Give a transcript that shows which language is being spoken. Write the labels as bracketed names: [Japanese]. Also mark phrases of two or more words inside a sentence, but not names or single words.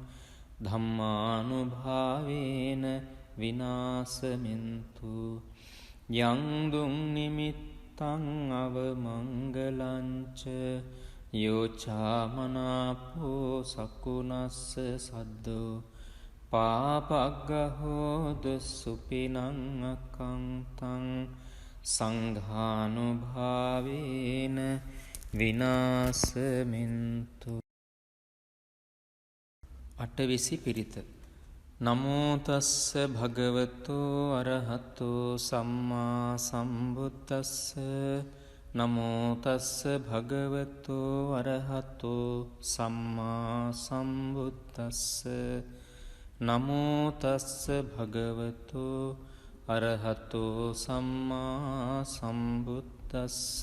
[Pali] ධම්මානුභාවේන විනාසමින්තු යං දුං නිමිත්තං අවමංගලංච යෝචාමනාපෝ සකුනස්ස සද්දෝ පාපග්ගහෝදු සුපිනං අකංතං සංඝානුභාවේන විනාසමින්තු. [Sinhala] අටවිසි පිරිත. [Pali] නමෝතස්ස භගවතෝ අරහතෝ සම්මා සම්බුද්දස්ස නමෝතස්ස භගවතෝ අරහතෝ සම්මා සම්බුද්දස්ස නමෝතස්ස භගවතෝ අරහතෝ සම්මා සම්බුද්දස්ස